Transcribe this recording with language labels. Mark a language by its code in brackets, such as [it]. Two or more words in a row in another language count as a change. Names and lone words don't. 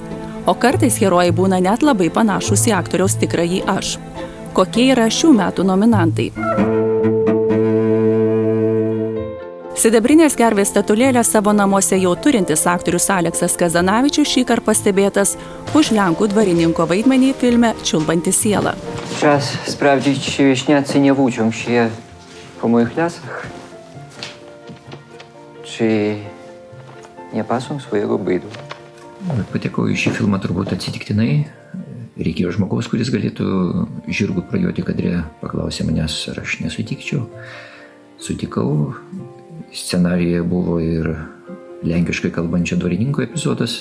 [lt] O kartais herojai būna net labai panašūs į aktoriaus tikrąjį aš. Kokie yra šių metų nominantai? Sidabrinės gervės statulėlę savo namuose jau turintis aktorius Aleksas Kazanavičius šįkart pastebėtas už lenkų dvarininko vaidmenį filme Čiulbanti siela. [pl] Czas sprawdzić, czy wieśniacy nie włóczą się po moich lasach. Czy nie pasą swojego bydu. [lt] Patekau į šį filmą turbūt atsitiktinai. Reikėjo žmogaus, kuris galėtų žirgų prajuoti kadre. Paklausė manęs, ar aš nesutikčiau. Sutikau. Scenarijoje buvo ir lenkiškai kalbančio dvarininko epizodas.